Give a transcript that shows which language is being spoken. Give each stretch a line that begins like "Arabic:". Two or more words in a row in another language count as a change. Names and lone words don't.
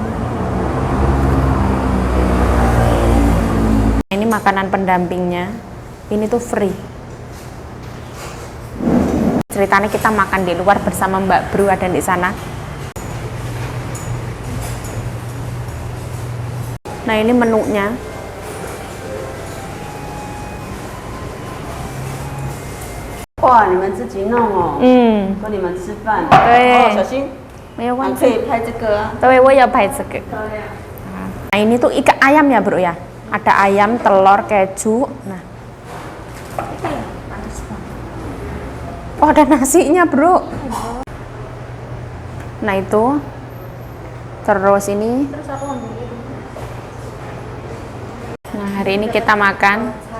Indonesian: Ini makanan pendampingnya. Ini tuh free. Ceritanya kita makan di luar bersama Mbak Bru ada di sana. Nah ini menunya.
Chinese: 哇，你们自己弄哦，跟你们吃饭，对，小心，没有关系，可以拍这个啊。对，我要拍这个。
Indonesian: Nah ini tuh ikan ayam ya bro ya. Ada ayam, telur, keju. Nah. Oh ada nasinya bro. Nah itu. Terus ini. Nah hari ini kita makan.